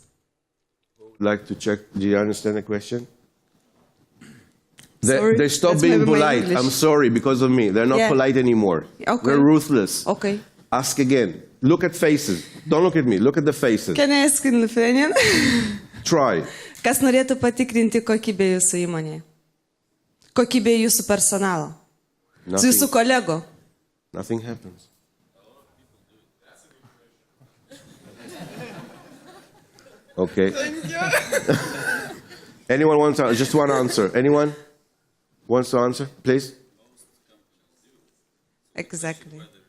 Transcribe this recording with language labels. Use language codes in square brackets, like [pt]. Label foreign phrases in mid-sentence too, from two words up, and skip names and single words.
[en] Like to check, do you understand the question? Sorry, they stop that's being maybe my polite. English. I'm sorry, because of me. They're not Yeah. polite anymore. Okay. They're ruthless. Okay. Ask again. Look at faces. Don't look at me. Look at the faces. Can I ask in Lithuanian? Try. [lt] Kas norėtų patikrinti kokybę jūsų įmonėje? Kokybę jūsų personalo? Su jūsų kolego? [en] Nothing happens. Okay. Anyone wants to, just one answer. Anyone wants to answer, please? Exactly.